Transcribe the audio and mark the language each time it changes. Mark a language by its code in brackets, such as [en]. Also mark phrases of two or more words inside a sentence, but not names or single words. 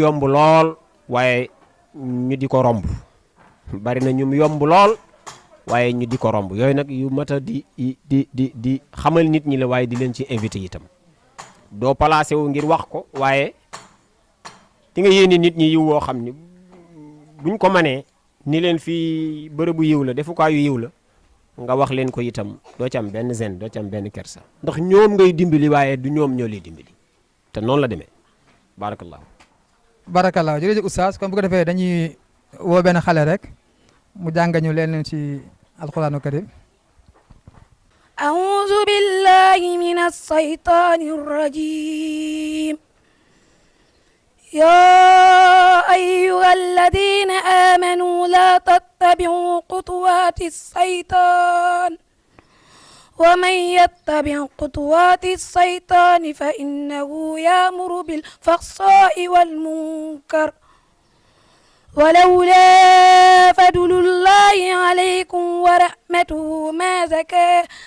[wo] yomb lool waaye ñu di ko romb bari na ñum yomb lool waaye ñu di ko romb yooyu nag yu mat a di xamal nit ñi la waaye di leen ci invité itam doo placé wu ngir wax ko waaye di nga yéene nit ñi yiw woo xam ni buñ ko manee ni leen fii bërëbu yiw la defukaayu yiw la nga wax leen ko itam doo ci am benn zen doo ci am benn kersa ndax ñoom ngay dimbali waaye du ñoom ñoo lay dimbali te noonu la demee barakallahu jërëjëf oustaz kon bu ko defee dañuy woo benn xale rek mu jàngañu leen ci alquranu karim [ar] أعوذ بالله من الشيطان الرجيم يا أيها الذين آمنوا لا تتبعوا خطوات الشيطان ومن يتبع خطوات الشيطان فإنه يأمر بالفحشاء والمنكر ولولا فضل الله عليكم ورحمته ما زكى